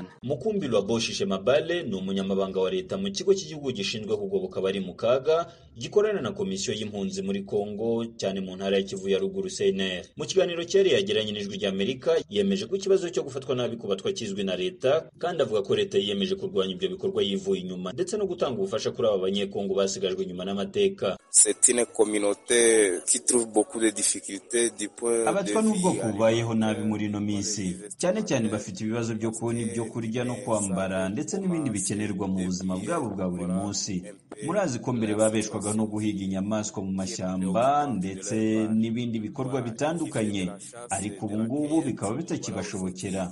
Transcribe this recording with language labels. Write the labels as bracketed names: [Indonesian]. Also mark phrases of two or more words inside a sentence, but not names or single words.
[Kinyarwanda] Mukumbi wa Boshishe Mabale ni umunyamabanga wa leta mu kigo cy'igihugu gishinzwe kugoboka abari mu kaga gikorana na komisiyo y'impunzi muri Kongo cyane mu ntara ya Kivu ya ruguru CNR. Mu kiganiro cyari yagiranye n'Ijwi ry'Amerika yemeje ko ikibazo cyo gufatwa nabi ku batwa kizwi na leta, kandi avuga ko leta yiyemeje kurwanya ibyo bikorwa yivuye inyuma ndetse no gutanga ubufasha kuri aba banyekongo basigajwe inyuma n'amateka. [French] C'est une communauté qui trouve beaucoup de difficultés du point de vue. [Kinyarwanda] Abatwa n'ubwoko bubayeho nabi muri no minsi, cyane cyane bafite ibibazo byo kubona ibyo kurya no kwambara ndetse n'ibindi bikenerwa mu buzima bwabo bwa buri munsi. Murazi ko mbere babeshwaga no guhiga inyamaswa mu mashyamba ndetse n'ibindi bikorwa bitandukanye, ariko ubu ngubu bikaba bitakibashobokera.